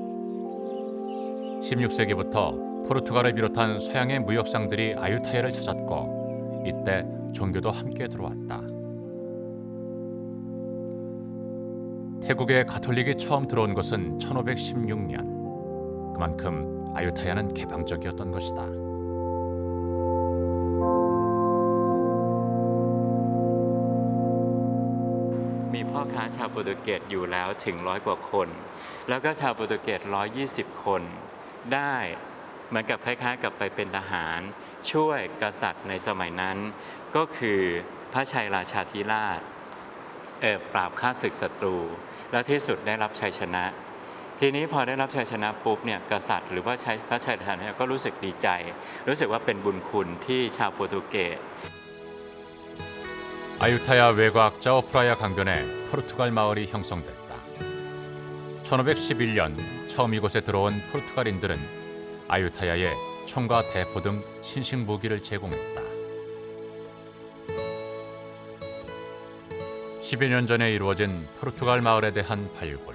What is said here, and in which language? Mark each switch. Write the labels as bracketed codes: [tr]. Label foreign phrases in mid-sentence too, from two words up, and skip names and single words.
[ko] 16세기부터 포르투갈을 비롯한 서양의 무역상들이 아유타야를 찾았고 이때 종교도 함께 들어왔다. 태국에 가톨릭이 처음 들어온 것은 1516년. 그만큼 아유타야는 개방적이었던 것이다. [th] มีพ่อค้าชาวโปรตุเกสอยู่แล้วถึง100 กว่าคนแล้วก็ชาวโปรตุเกส120 คนได้เหมื อนกับคล้ายๆกับไปเป็นทหารช่วยกษัตริย์ในสมัยนั้นก็คือพระชัยราชาธิราชปราบฆ่าศึกศัตรูและที่สุดได้รับชัยชนะทีนี้พอได้รับชัยชนะปุ๊บเนี่ยกษัตริย์หรือว่าพระชัยราชาธิราชก็รู้สึกดีใจรู้สึกว่าเป็นบุญคุณที่ชาวโปรตุเกส [ko] 아유타야 외곽 짜오프라야 강변에 포르투갈 마을이 형성됐다. 1511년 처음 이곳에 들어온 포르투갈인들은 아유타야에 총과 대포 등 신식 무기를 제공했다. 10여 년 전에 이루어진 포르투갈 마을에 대한 발굴.